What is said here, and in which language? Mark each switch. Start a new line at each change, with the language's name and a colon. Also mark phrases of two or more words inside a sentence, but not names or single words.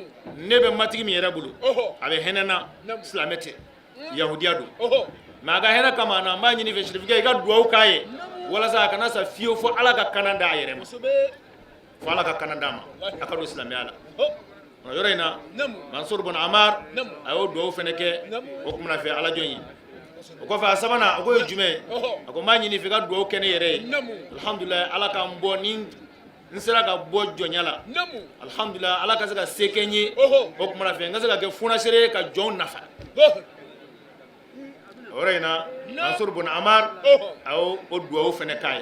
Bambara: ne bɛ matigi min yɛrɛ bolo a bɛ hinɛ na silamɛ tɛ yahudiya don mɛ a ka hinɛ kama na n b'a ɲini i fɛ shirifukɛ i ka duwawu k'a ye walasa a kana sa fiyewu fo ala ka kanan d'a yɛrɛ ma kosɛbɛ fo ala ka kanan d'a ma a ka don silamɛya la o yɔrɔ in na nam mansur bun ammar nam a y'o duwawu fɛnɛ kɛ o kumana fɛ ala jɔn ye o kɔfɛ a sabanan a ko ye jumɛn ye a ko n b'a ɲini i fɛ i ka duwawu kɛ ne yɛrɛ ye nam alhamdulilayi ala k'an bɔ ni n sera ka bɔ jɔnya la nam alhamdulilayi ala ka se ka se kɛ n ye o kumana fɛ n ka se ka kɛ funasere ye ka jɔnw nafa o yɔrɔ in na mansur bun ammar a y'o duwawu fɛnɛ k'a ye